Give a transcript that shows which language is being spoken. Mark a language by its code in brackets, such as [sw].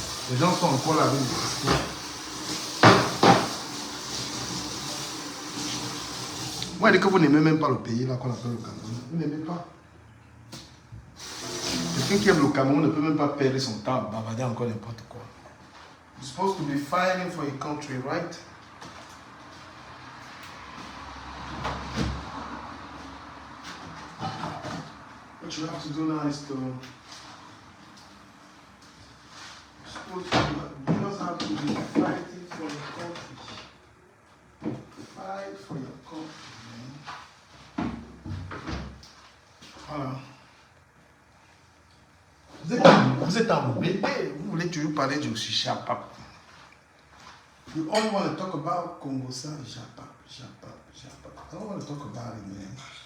[fr] Les gens sont encore là avec des histoires. Moi, je dis que vous n'aimez même pas le pays là qu'on appelle le Cameroun. Vous n'aimez pas. Quelqu'un qui aime le Cameroun ne peut même pas perdre son temps à bavarder encore n'importe quoi. [en] You're supposed to be fighting for your country, right? What you have to do now is to you just have to be fighting for your country. Fight for your country, man. [fr] Voilà. Vous êtes en bébé, vous voulez toujours parler du Japap. [en] You only want to talk about Congo, Japap. I don't want to talk about it, man.